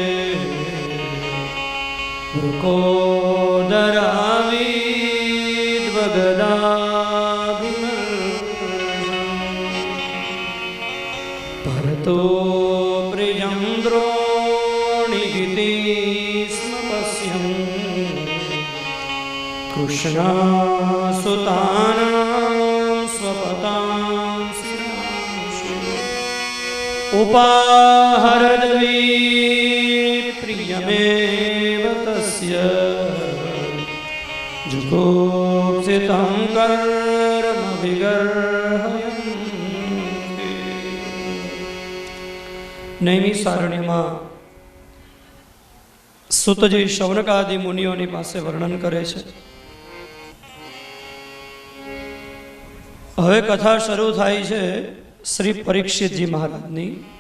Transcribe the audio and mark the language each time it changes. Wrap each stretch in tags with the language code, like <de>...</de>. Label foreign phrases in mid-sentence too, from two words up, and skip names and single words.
<sa>भरतो प्रियं द्रोणिगिति स्म पश्यन् कृष्णासुतानां स्वपतां स्यांसि उपाहरद्विप्रियमेव तस्य जुगोप्सितं कर्म विगर्हयन्ति।</sa> <gu>નૈમિષારણ્યમાં સુતજી શૌનકાદિ મુનિઓની પાસે વર્ણન કરે છે. હવે કથા શરૂ થાય છે શ્રી પરીક્ષિતજી મહારાજની.</gu>